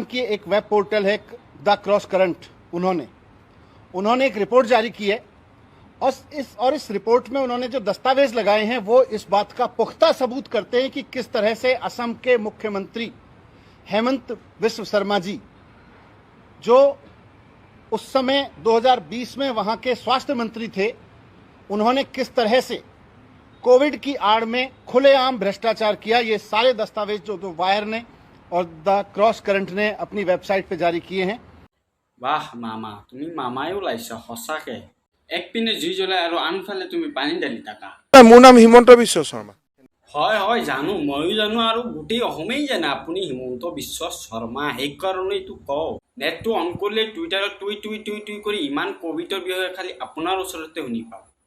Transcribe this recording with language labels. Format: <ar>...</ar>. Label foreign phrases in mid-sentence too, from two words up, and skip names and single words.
<hi>की एक</hi> <en>web portal</en> <hi>है द क्रॉस करंट, उन्होंने एक रिपोर्ट जारी की है और इस रिपोर्ट में उन्होंने जो दस्तावेज लगाए हैं वो इस बात का पुख्ता सबूत करते हैं कि किस तरह से असम के मुख्यमंत्री हेमंत बिस्व शर्मा जी, जो उस समय 2020 में वहां के स्वास्थ्य मंत्री थे, उन्होंने किस तरह से कोविड की आड़ में खुलेआम भ्रष्टाचार किया। ये सारे दस्तावेज जो वायर ने और द क्रॉस करंट ने अपनी वेबसाइट पे जारी किए हैं।</hi> <as>বাহ মামা, তুমি মামাই ওলাইছা সঁচাকে। একপিনে জুই জ্বলাই আৰু আনফালে তুমি পানী ঢালি থাকা। মোৰ নাম হিমন্ত বিশ্ব শৰ্মা। হয় হয় জানো, ময়ো জানো আৰু গোটেই অসমেই জানে আপুনি হিমন্ত বিশ্ব শৰ্মা। সেইকাৰণেইতো কওঁ, নেটটো অন কৰিলে টুইটাৰত টুই টুই টুই টুই কৰি ইমান কোভিডৰ বিষয়ে খালি আপোনাৰ ওচৰতে শুনি পাওঁ।</as>